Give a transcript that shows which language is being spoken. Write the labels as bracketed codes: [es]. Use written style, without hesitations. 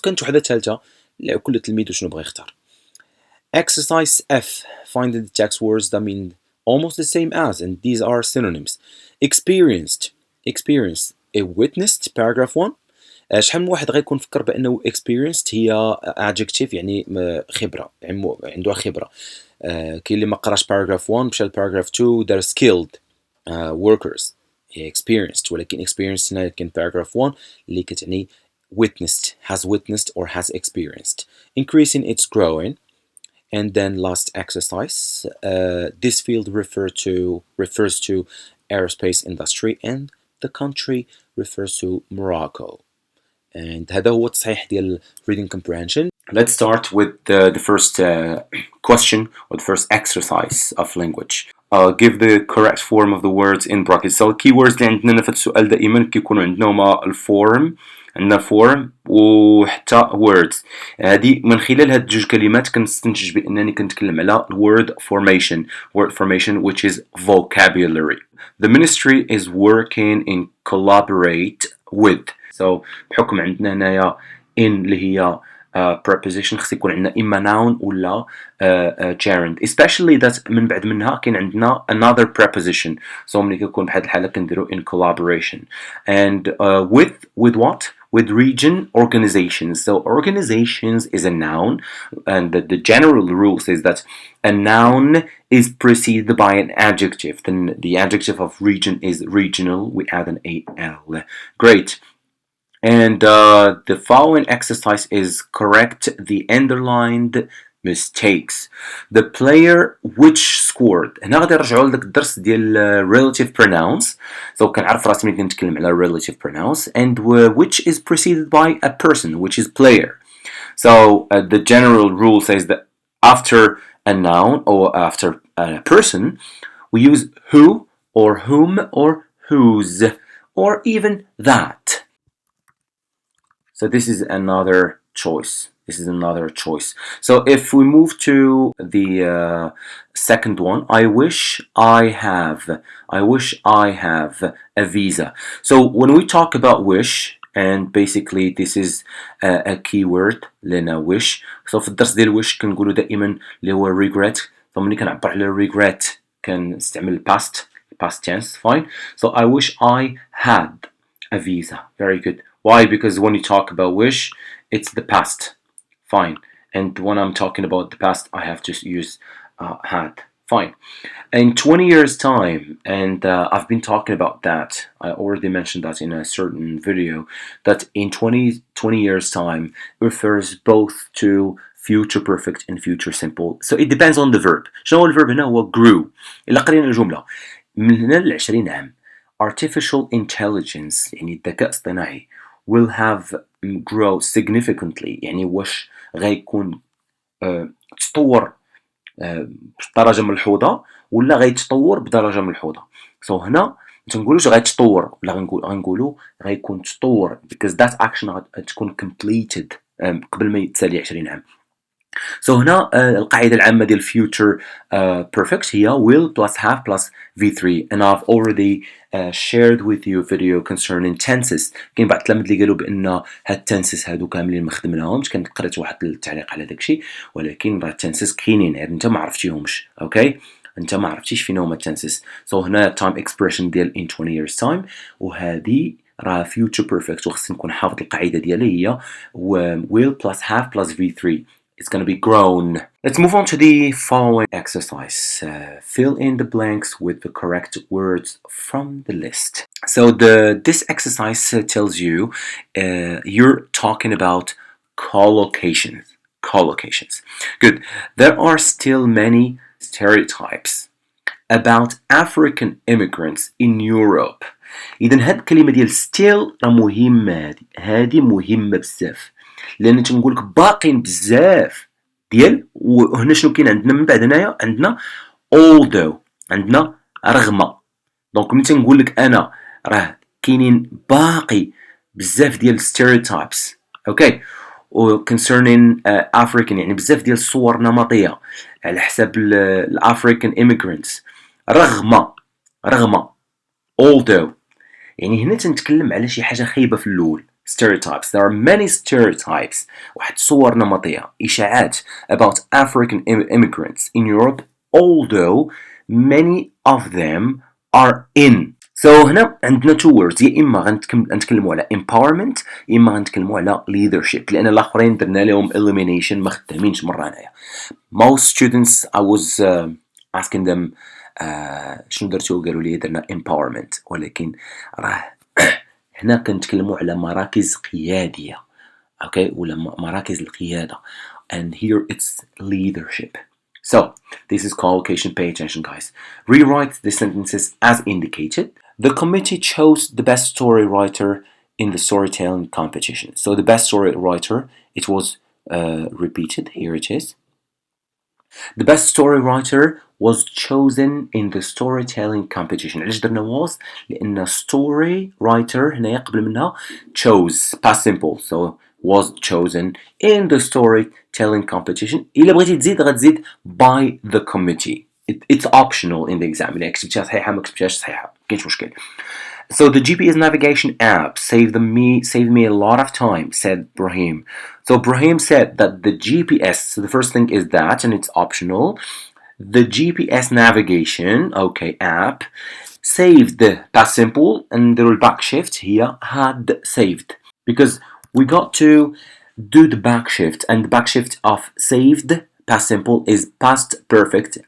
[ar] كانت وحدة ثالثة كل تلميذ وشنو بغى يختار. [en] Exercise F. Find the text words that mean almost the same as, and these are synonyms. Experienced. A witnessed, paragraph 1. [ar] شحال من واحد غيكون فكر بأنه experienced هي adjective يعني خبرة، يعني عنده خبرة. كاين اللي ما قراش paragraph 1 مشى paragraph 2 [en] they're skilled workers. [ar] هي experienced، ولكن experienced هنا كاين paragraph 1 اللي كتعني [en] witnessed, has witnessed or has experienced. Increasing, it's growing. And then last exercise, this field refers to aerospace industry and the country refers to Morocco. [ar] And هذا هو التصحيح ديال reading comprehension. [en] Let's start with the first question or the first exercise of language. Give the correct form of the words in brackets. [ar] So keywords اللي عندنا في السؤال دائما كيكونوا عندنا هما الفورم، عندنا form وحتى words. هذه من خلال هاد 2 كلمات كنستنتج بأنني كنتكلم على word formation [en] which is vocabulary. The ministry is working in collaborate with. [ar] So بحكم عندنا هنايا in اللي هي preposition خص يكون عندنا إما noun ولا gerund. Especially that من بعد منها كاين عندنا [en] another preposition. [ar] So ملي كيكون بهاد الحالة كنديرو in collaboration. [en] And with what? With region organizations. So organizations is a noun, and the general rule says that a noun is preceded by an adjective. Then the adjective of region is regional. We add an AL. Great. And the following exercise is correct the underlined mistakes. The player which scored. [ar] هنا غادي نرجعوا لذاك الدرس ديال relative pronouns. [en] So [ar] كنعرف راسي ملي كنتكلم على [en] relative pronouns and which is preceded by a person which is player. So the general rule says that after a noun or after a person we use who or whom or whose or even that. So this is another choice. So if we move to the second one, I wish I have a visa. So when we talk about wish, and basically this is a keyword لنا wish. So في الدرس ديال wish كنقولوا دائما اللي هو regret. فملي كنعبر على regret كنستعمل past tense. Fine. So I wish I had a visa. Very good. Why? Because when you talk about wish, it's the past. Fine. And when I'm talking about the past, I have to use had. Fine. In 20 years' time, and I've been talking about that, I already mentioned that in a certain video, that in 20 years' time refers both to future perfect and future simple. So it depends on the verb. [ar] شنو هو الverb هنا؟ هو grew. إلا قرينا الجملة من هنا ل20 عام artificial intelligence يعني الذكاء الاصطناعي [en] will have grow significantly. [ar] يعني واش غيكون تطور بدرجة ملحوظة ولا غيتطور بدرجة ملحوظة. So هنا متنقولوش غيتطور ولا غنقولو غيكون تطور [en] because that action [ar] غتكون completed قبل ما يتسالي 20 عام. [en] So [ar] هنا القاعدة العامة ديال [en] future perfect هي will plus have plus V3 and I've already shared with you a video concerning tenses. [ar] كاين بعض التلاميذ اللي قالوا بأن هاد tenses هادو كاملين ما خدمناهمش، كنت قريت واحد التعليق على داكشي، ولكن راه tenses كاينين غير انت ما عرفتيهمش. اوكي انت ما عرفتيش فين هما tenses. So هنا time expression ديال in 20 years time، وهذه راه future perfect وخصني نكون حافظ القاعدة ديالها هي [en] will plus have plus V3. It's going to be grown. Let's move on to the following exercise. Fill in the blanks with the correct words from the list. So this exercise tells you you're talking about collocations. Collocations. Good. There are still many stereotypes about African immigrants in Europe. [ar] إذا هاد الكلمة ديال still راه مهمة، هادي مهمة بزاف، لان تنقول لك باقين بزاف ديال، وهنا شنو كاين عندنا من بعد هنايا؟ عندنا although، عندنا رغم. دونك ملي تنقول لك انا راه كاينين باقي بزاف ديال stereotypes اوكي و concerning African، يعني بزاف ديال الصور النمطيه على حساب الافريكان immigrants، رغم although، يعني هنا تنتكلم على شي حاجه خايبه في الاول. [en] stereotypes. There are many stereotypes. [ar] واحد صور نمطية، إشاعات [en] about African immigrants in Europe, although many of them are in. [ar] So هنا عندنا two words، يا إما غنتكلموا على empowerment، يا إما غنتكلموا على leadership، لأن الآخرين درنا لهم elimination ما خدامينش مرة هنايا. [en] Most students I was asking them [ar] شنو درتو، قالوا لي درنا empowerment، ولكن راه هنا كنتكلموا على مراكز قيادية اوكي ولا مراكز القيادة، [en] and here it's leadership. So this is collocation. Pay attention guys. Rewrite the sentences as indicated. The committee chose the best story writer in the storytelling competition. So the best story writer, it was repeated, here it is. The best story writer was chosen in the storytelling competition. [ar] علاش درنا was؟ لأن story writer هنايا قبل منها chose past simple، [en] so was chosen in the storytelling competition. [ar] إلا بغيتي تزيد غتزيد [en] by the committee. It's optional in the exam. [ar] إلا كتبتيها صحيحة ما كتبتيهاش صحيحة مكاينش مشكل. [en] So the GPS navigation app saved me a lot of time, said Brahim. So Brahim said that the GPS, so the first thing is that, and it's optional. The GPS navigation, okay, app saved past simple, and the back shift here had saved, because we got to do the back shift, and the back shift of saved past simple is past perfect.